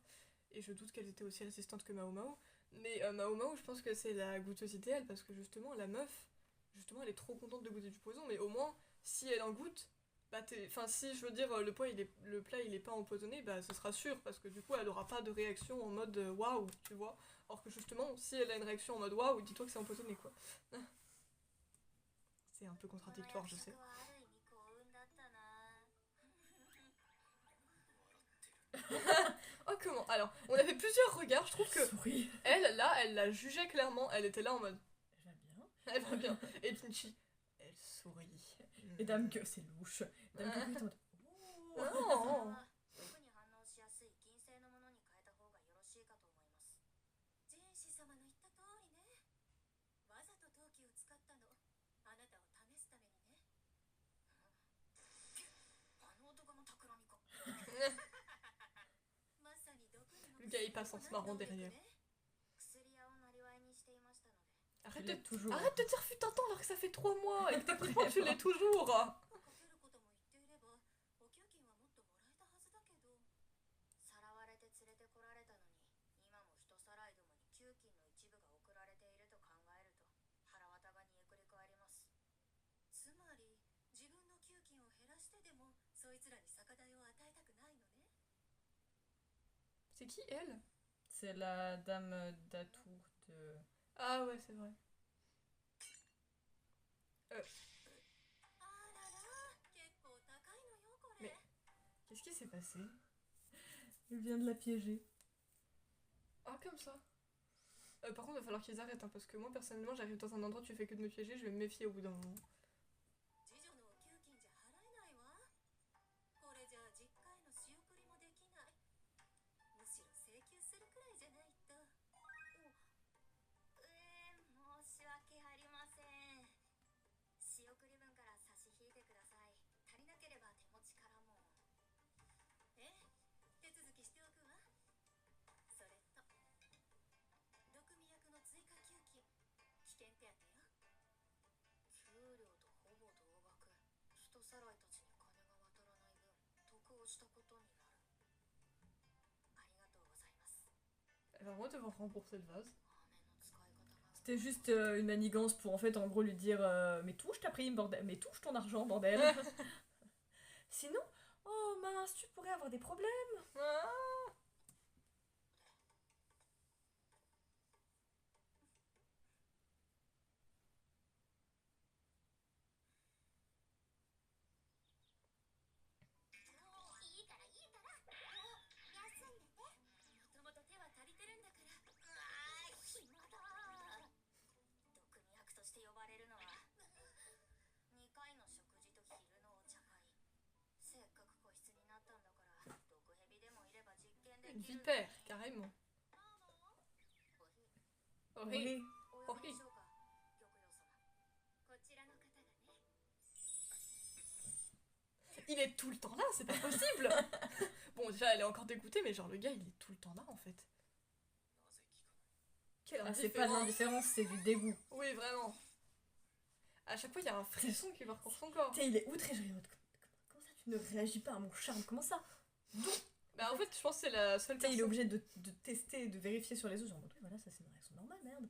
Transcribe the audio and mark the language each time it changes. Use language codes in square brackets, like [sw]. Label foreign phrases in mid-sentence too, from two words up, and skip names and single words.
[fr] Et je doute qu'elles étaient aussi résistantes que Mao Mao. Mais Mao Mao, je pense que c'est la goûteuse idéale parce que justement la meuf, justement elle est trop contente de goûter du poison, mais au moins si elle en goûte, bah enfin si je veux dire le plat il est pas empoisonné, bah ce sera sûr parce que du coup elle aura pas de réaction en mode waouh, tu vois. Or que justement si elle a une réaction en mode waouh, dis-toi que c'est empoisonné quoi. C'est un peu [ja] この [fr] contradictoire, [ja] 約 [fr] je sais. [ja] 束はある意味幸運だったな [fr] Oh comment? Alors, on avait plusieurs regards, je trouve que Souris. elle, là, elle la jugeait clairement, elle était là en mode Elle va bien. elle va bien. Et Pinchi, elle sourit. Et Dame que c'est louche. Dame que oui, t'es en mode, oh. [ja] それ Oh. は毒に反応しやすい金星のものに変えた方がよろしいかと思いますジェンシ様の言った通りねわざと陶器を使ったのあなたを試すためにねあの男の企みかまさに毒にも [fr] gars il passe en se marrant derrière. [ja] 薬屋をなりわいにしていましたので [fr] Arrête l'as de, toujours. arrête de dire fut un temps alors que ça fait 3 mois et que techniquement tu l'es toujours. [ja] かけることも言っていればお給金はもっともらえたはずだけどさらわれて連れてこられたのに今も人さらいどもに給金の一部が送られていると考えると腹渡が煮えくり返ります。つまり自分の給金を減らしてでもそいつらに酒代を与えたくないのね。 [fr] C'est qui elle? C'est la dame d'Atour de. Ah ouais c'est vrai. [ja] あらら結構高いのよこれ。 [fr] Mais- Qu'est-ce qui s'est passé? Il vient de la piéger. Ah comme ça. Par contre il va falloir qu'ils arrêtent hein, parce que moi personnellement j'arrive dans un endroit où tu fais que de me piéger, je vais me méfier au bout d'un moment. [ja] 次女のお給金じゃ払えないわ。これじゃあ実家への仕送りもできない。むしろ請求するくらいじゃないと。申し訳ありません。仕送り分から差し引いてください。足りなければ手持ちからも。手続きしておくわ。それと毒味役の追加給金、危険手当よ。給料とほぼ同額。人さらいたちに金が渡らない分得をしたことになる。ありがとうございます。 [fr] Elle va vraiment devoir rembourser le vase. [ja] 雨の使い方が。 [fr] C'était juste une manigance pour en fait en gros lui dire mais touche ta prime bordel, mais touche ton argent bordel. Sinon, oh mince, tu pourrais avoir des problèmes. Ah [ja] いいからいいから。休んでて。もともと手は足りてるんだから。暇だ。毒味役として呼ばれるのは2回の食事と昼のお茶会。せっかく個室になったんだから毒蛇でもいれば実験で [fr] Une [ja] きる。 [fr] vipère, carrément. [ja] おひ [fr] Oui. [ja] お呼びでしょうか、玉葉様。こちらの方がね。 [fr] Il est tout le temps là, c'est pas possible. Bon déjà elle est encore dégoûtée mais genre le gars il est tout le temps là en fait. [ja] なぜ聞かない [fr] Quelle Ah, c'est pas de indifférence. l'indifférence, c'est du dégoût. Oui vraiment. À chaque fois il y a un frisson qui parcourt son corps. Tu sais, il est outré, je regarde. Comment ça tu ne réagis pas à mon charme? Comment ça? Bah en fait je pense que c'est la seule Tu sais, il est personne. obligé de tester, de vérifier sur les autres. Genre, oui, voilà, ça c'est une réaction normale, merde.